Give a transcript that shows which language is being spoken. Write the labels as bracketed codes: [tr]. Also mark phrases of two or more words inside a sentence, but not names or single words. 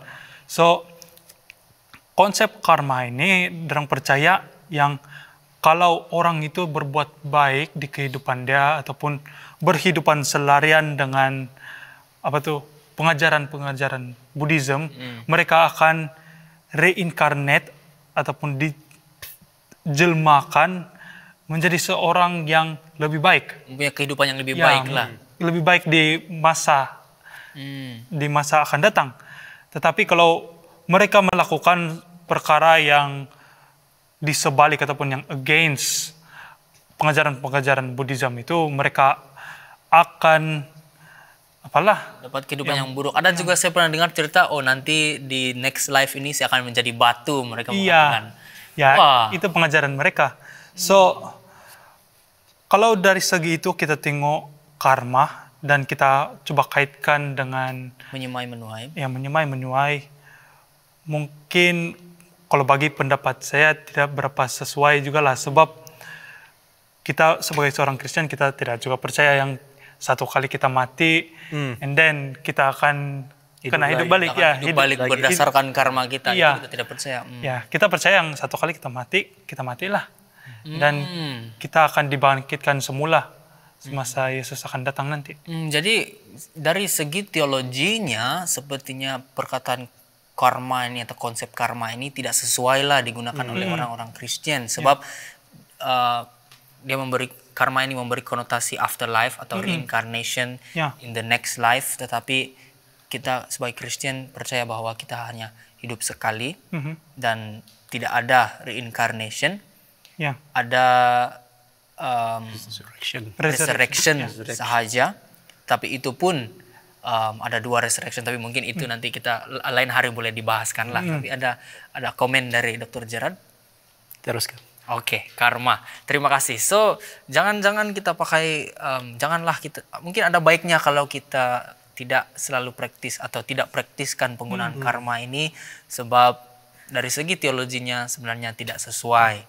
[ms] So konsep karma ini orang percaya yang kalau orang itu berbuat baik di kehidupan dia ataupun berhidupan selarian dengan pengajaran-pengajaran Buddhism, mereka akan reincarnate ataupun dijelmakan menjadi seorang yang lebih baik, punya kehidupan yang lebih baik lah, lebih baik di masa akan datang. Tetapi kalau mereka melakukan perkara yang di sebalik ataupun yang against pengajaran-pengajaran Buddhism itu, mereka akan dapat kehidupan yang buruk. Ada juga saya pernah dengar cerita, nanti di [en] next life [ms] ini saya akan menjadi batu, mereka mengatakan. Itu pengajaran mereka. So kalau dari segi itu kita tengok karma dan kita coba kaitkan dengan menyemai menuai. Ya, menyemai menuai. Mungkin kalau bagi pendapat saya tidak berapa sesuai juga lah, sebab kita sebagai seorang Kristen kita tidak juga percaya yang satu kali kita mati [en] and then [ms] kita akan hidup balik. Hidup balik berdasarkan karma kita. Itu kita tidak percaya. Ya, kita percaya yang satu kali kita matilah. Dan kita akan dibangkitkan semula semasa Yesus akan datang nanti. Jadi dari segi teologinya sepertinya perkataan karma ini atau konsep karma ini tidak sesuai lah digunakan oleh orang-orang Kristen, sebab karma ini memberi konotasi afterlife atau [en] reincarnation in the next life, [ms] tetapi kita sebagai Kristen percaya bahwa kita hanya hidup sekali dan tidak ada reincarnation. Ada resurrection sahaja, tapi itu pun ada 2 resurrection, tapi mungkin itu nanti kita lain hari boleh dibahaskan lah. Tapi ada komen dari Dr. Gerard. Teruskan. Oke, karma. Terima kasih. So, jangan kita pakai, janganlah kita, mungkin ada baiknya kalau kita tidak selalu praktis atau tidak praktiskan penggunaan karma ini, sebab dari segi teologinya sebenarnya tidak sesuai.